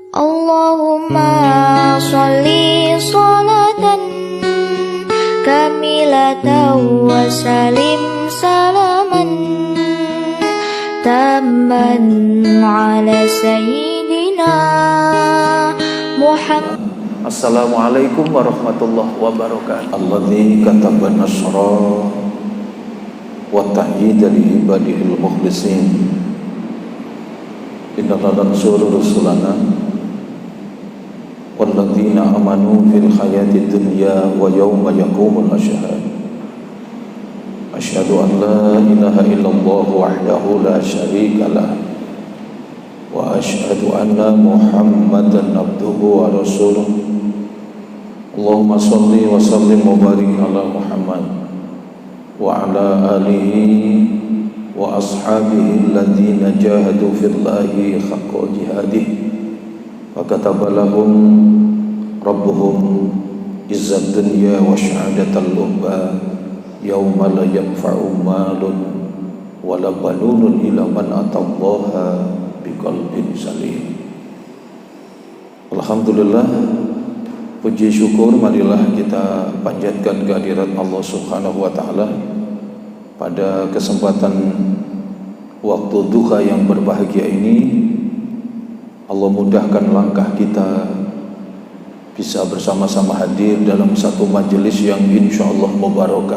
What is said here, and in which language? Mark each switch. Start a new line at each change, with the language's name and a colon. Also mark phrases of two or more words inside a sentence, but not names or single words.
Arabic: اللهم صل صلاة كاملة وسلم سلاما تاما على سيدنا محمد. السلام عليكم ورحمة الله وبركاته. الذي كتب النصر والتأييد لعباده المخلصين. إنا لننصر رسلنا والذين آمنوا في الحياة الدنيا ويوم يقوم الأشهاد. أشهد أن لا إله إلا الله وحده لا شريك له وأشهد أن محمدا عبده ورسوله. اللهم صل وسلم وبارك على محمد وعلى آله وأصحابه الذين جاهدوا في الله حق جهاده وكتب لهم ربهم عزة الدنيا وشهادة الأخرى يوم لا ينفع مال ولا بنون إلا من أتى الله بقلب سليم.
Indonesian: Alhamdulillah, puji syukur marilah kita panjatkan kehadirat Allah
Arabic: سبحانه وتعالى
Indonesian: pada kesempatan waktu duha yang berbahagia ini. Allah mudahkan langkah kita bisa bersama-sama hadir dalam satu majelis yang
Arabic: إن شاء الله مباركة.